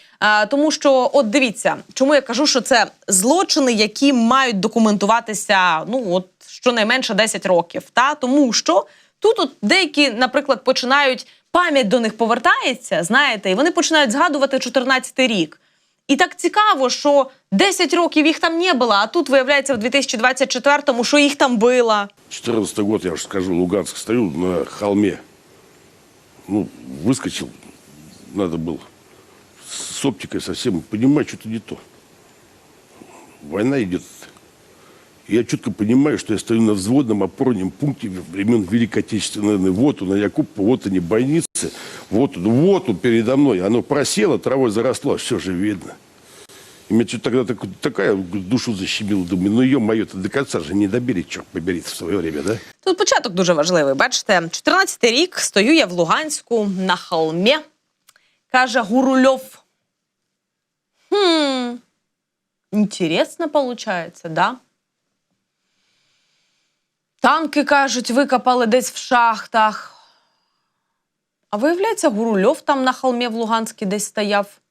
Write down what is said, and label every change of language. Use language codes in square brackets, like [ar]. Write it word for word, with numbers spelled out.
[uk] Е, тому що, от дивіться, чому я кажу, що це злочини, які мають документуватися, ну, от, щонайменше десять років. Та? Тому що тут от деякі, наприклад, починають, пам'ять до них повертається, знаєте, і вони починають згадувати чотирнадцятий рік. І так цікаво, що десять років їх там не було, а тут виявляється в дві тисячі двадцять четвертому, що їх там було. [ru] четырнадцатый год, я же скажу, Луганск, стою на холме. Ну, выскочил, надо было с оптикой совсем понимать, что-то не то. Война идет. Я четко понимаю, что я стою на взводном опорном пункте времен Великой Отечественной войны. Вот он, Якубка, вот они, бойницы. Вот он, вот он передо мной. Оно просело, травой заросло, все же видно. И мне что-то тогда так- такая душу защемила. Думаю, ну ё-моё-то до конца же не добили, черт побери, в свое время, да? [uk] Тут початок дуже важливий, бачите. чотирнадцятий рік, стою я в Луганську на холмі, каже Гурульов. [ru] Хм, інтересно получається, да? [uk] Танки, кажуть, викопали десь в шахтах. А виявляється, Гурульов там на холмі в Луганській десь стояв.